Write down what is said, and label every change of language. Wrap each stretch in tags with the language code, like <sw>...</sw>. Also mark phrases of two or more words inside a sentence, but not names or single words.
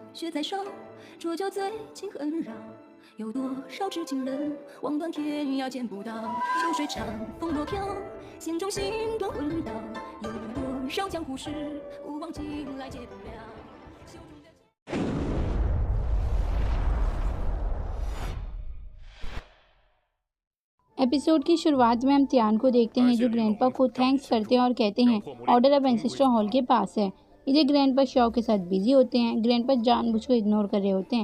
<zh>在烧，浊酒醉情很扰。有多少痴情人，望断天涯见不到。秋水长，风落飘，心中星断魂倒。有多少江湖事，不忘情来解不了。袖中的</zh> <hi>एपिसोड की शुरुआत में हम त्यान को देखते हैं जो ग्रैंडपा को थैंक्स करते हैं और कहते हैं ऑर्डर अब</hi> <en>ancestor hall</en> <hi>के पास है। इधर ग्रैंडपा शॉ के साथ बिजी होते हैं। ग्रैंडपा जानबूझ को इग्नोर कर रहे होते हैं।</hi>